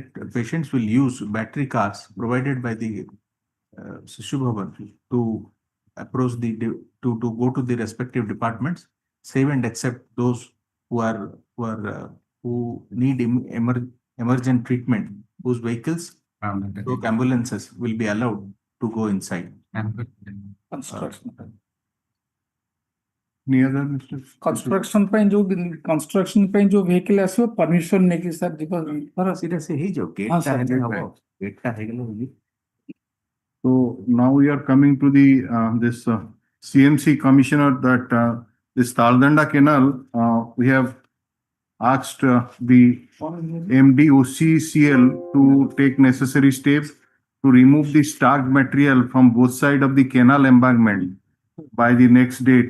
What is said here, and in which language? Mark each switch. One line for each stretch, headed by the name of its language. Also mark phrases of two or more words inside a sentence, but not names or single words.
English: Patients will use battery cars provided by the Sisubhavan to approach to go to the respective departments, save and except those who need emergent treatment, whose vehicles, those ambulances will be allowed to go inside.
Odia: Construction ପାଇଁ ଯୋଉ construction ପାଇଁ ଯୋଉ vehicle ଆସିବ permission ନେଇକି ସାର୍ ଯିବ ସେଇଟା ସେ ହେଇଯାଉ ଗେଟଟା ହେଇଗଲେ
English: So now we are coming to the this CMC commissioner that this Taldanda Canal we have asked the MD OCCL to take necessary steps to remove the stacked material from both sides of the canal embankment by the next date.